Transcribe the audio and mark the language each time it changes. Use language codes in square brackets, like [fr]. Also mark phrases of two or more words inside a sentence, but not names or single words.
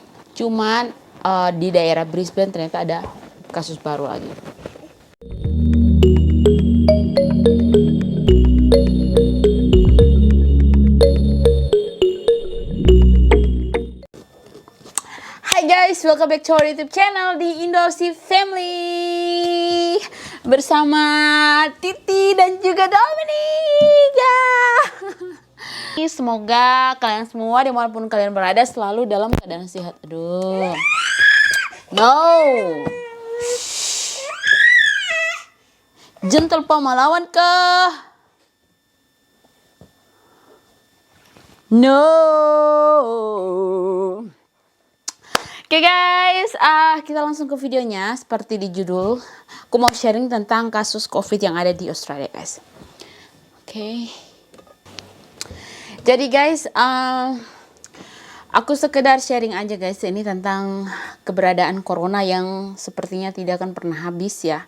[id] Cuman di daerah Brisbane ternyata ada kasus baru lagi. [en] Hai guys, welcome back to our YouTube channel [id] di Indosi Family bersama Titi dan juga Dominika. Semoga kalian semua dimanapun kalian berada selalu dalam keadaan sehat. Aduh, no, gentle pemalawan ke no. Oke guys, kita langsung ke videonya. Seperti di judul, aku mau sharing tentang kasus COVID yang ada di Australia guys. Oke. Jadi guys, aku sekedar sharing aja guys ini tentang keberadaan corona yang sepertinya tidak akan pernah habis ya.